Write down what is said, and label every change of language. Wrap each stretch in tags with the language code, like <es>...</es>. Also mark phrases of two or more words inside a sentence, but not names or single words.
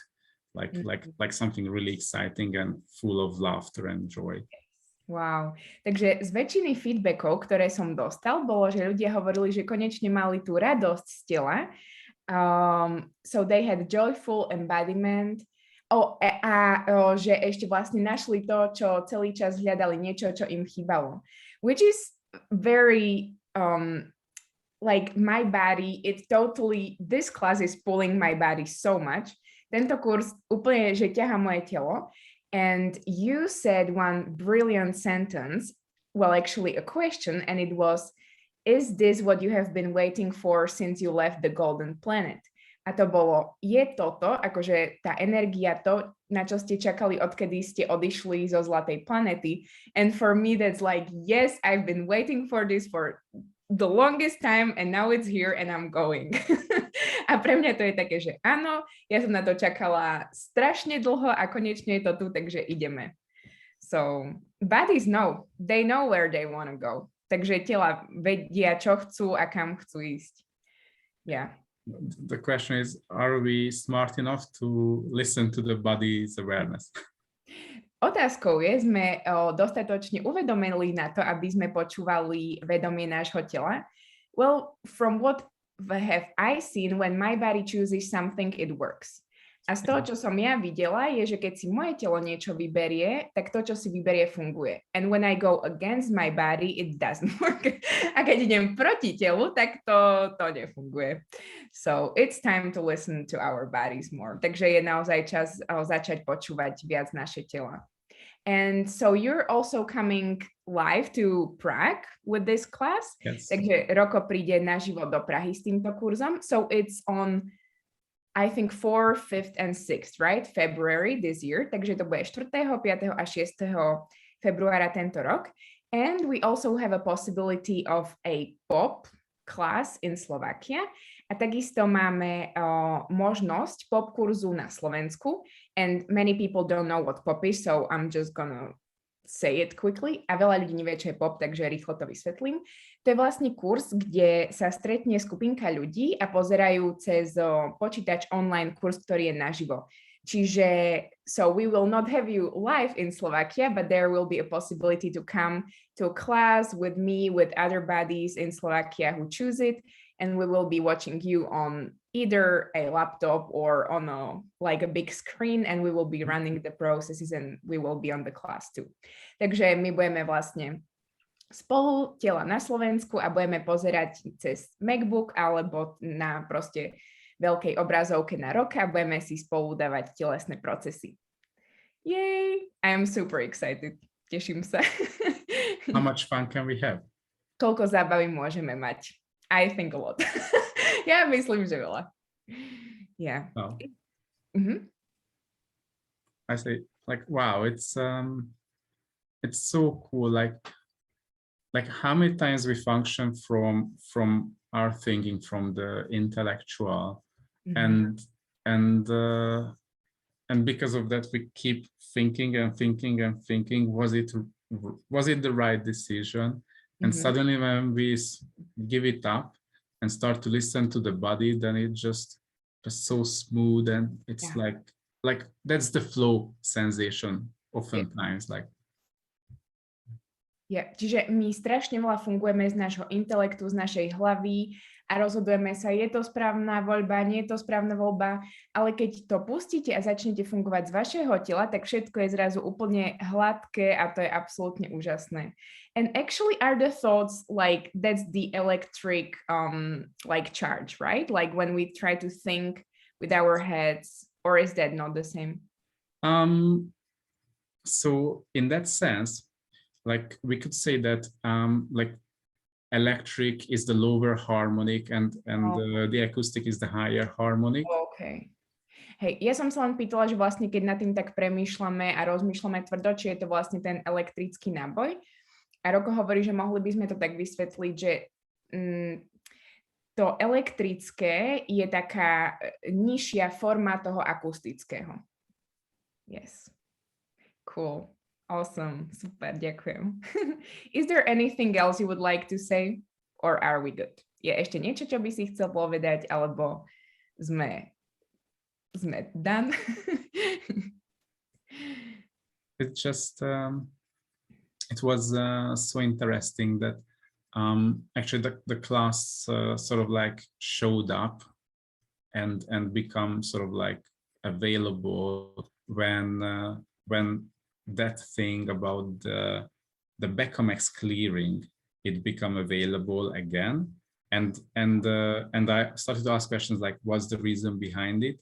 <en>Like something really exciting and full of laughter and joy. Wow.</en> <sk>Takže z väčšiny feedbackov, ktoré som dostal, bolo, že ľudia hovorili, že konečne mali tú radosť z tela.</sk> <en>So they had joyful embodiment.</en> <sk>Že ešte vlastne našli to, čo celý čas hľadali, niečo, čo im chýbalo.</sk> <en>Which is very, like my body, this class is pulling my body so much.</en> <sk>Tento kurz úplne, že ťaha moje telo.</sk> <en>And you said one brilliant sentence, well, actually a question, and it was, is this what you have been waiting for since you left the golden planet?</en> <sk>A to bolo, je toto, akože tá energia, to, na čo ste čakali, odkedy ste odišli zo zlatej planety.</sk> <en>And for me, that's like, yes, I've been waiting for this for the longest time and now it's here and I'm going.</en> <sk>A pre mňa to je také, že áno, ja som na to čakala strašne dlho a konečne je to tu, takže ideme.</sk> <en>So, bodies know. They know where they want to go.</en> <sk>Takže tela vedia, čo chcú a kam chcú ísť.</sk> <en>Yeah. the question is, are we smart enough to listen to the body's awareness?</en> <sk>Otázkou je, sme dostatočne uvedomili na to, aby sme počúvali vedomie nášho tela?</sk> <en>Well, from what have I seen, when my body chooses something, it works.</en> <sk>A z toho, čo som ja videla, je, že keď si moje telo niečo vyberie, tak to, čo si vyberie, funguje.</sk> <en>And when I go against my body, it doesn't work.</en> <sk>A keď idem proti telu, tak to nefunguje.</sk> <en>So it's time to listen to our bodies more.</en> <sk>Takže je naozaj čas začať počúvať viac naše tela.</sk> <en>And so you're also coming live to Prague with this class. Yes.</en> <sk>Takže Roko príde naživo do Prahy s týmto kurzom.</sk> <en>So it's on I think 4th, 5th and 6th, right? February this year.</en> <sk>Takže to bude 4., 5. a 6. februára tento rok.</sk> <en>And we also have a possibility of a pop class in Slovakia.</en> <sk>A takisto máme možnosť pop kurzu na Slovensku.</sk> <en>And many people don't know what pop is, so I'm just gonna say it quickly.</en> <sk>A veľa ľudí nevie, čo je pop, takže rýchlo to vysvetlím. To je vlastne kurz, kde sa stretne skupinka ľudí a pozerajú cez počítač online kurz, ktorý je naživo. Čiže,</sk> <en>so we will not have you live in Slovakia, but there will be a possibility to come to a class with me, with other buddies in Slovakia who choose it, and we will be watching you on either a laptop or on a big screen, and we will be running the processes and we will be on the class too.</en> <sk>Takže my budeme vlastne spolu tela na Slovensku a budeme pozerať cez MacBook alebo na proste veľkej obrazovke na Roka a budeme si spolu dávať telesné procesy.</sk> <en>Yay! I am super excited.</en> <sk>Teším sa.</sk> <en>How much fun can we have?</en> <sk>Koľko zábavy môžeme mať?</sk> <en>I think a lot.</en> <sk>Ja myslím, že veľa.</sk> <en>Yeah. Oh. Mm-hmm. I say, like, wow, it's so cool. Like how many times we function from our thinking, from the intellectual, Mm-hmm. and because of that we keep thinking and thinking and thinking, was it the right decision? And Mm-hmm. suddenly when we give it up and start to listen to the body, then it just is so smooth, and it's like that's the flow sensation oftentimes. Like</en> <sk>Čiže my strašne veľa fungujeme z nášho intelektu, z našej hlavy a rozhodujeme sa, je to správna voľba, nie je to správna voľba, ale keď to pustíte a začnete fungovať z vašeho tela, tak všetko je zrazu úplne hladké a to je absolútne úžasné.</sk> <en>And actually are the thoughts like that's the electric like charge, right? Like when we try to think with our heads, or is that not the same? So in that sense, like we could say that like electric is the lower harmonic and the acoustic is the higher harmonic. Okay.</en> <sk>Hej, ja som sa len pýtala, že vlastne keď nad tým tak premýšľame a rozmýšľame tvrdo, či je to vlastne ten elektrický náboj. A Roko hovorí, že mohli by sme to tak vysvetliť, že to elektrické je taká nižšia forma toho akustického.</sk> <en>Yes. Cool. Awesome.</en> <sk>Super, ďakujem.</sk> <en>Is there anything else you would like to say? Or are we good?</en> <sk>Je ešte niečo, čo by si chcel povedať, alebo sme done?</sk> <en>It just, it was so interesting that actually the class sort of like showed up and become sort of like available when that thing about the Becomex clearing, it become available again, and I started to ask questions like, what's the reason behind it?</en>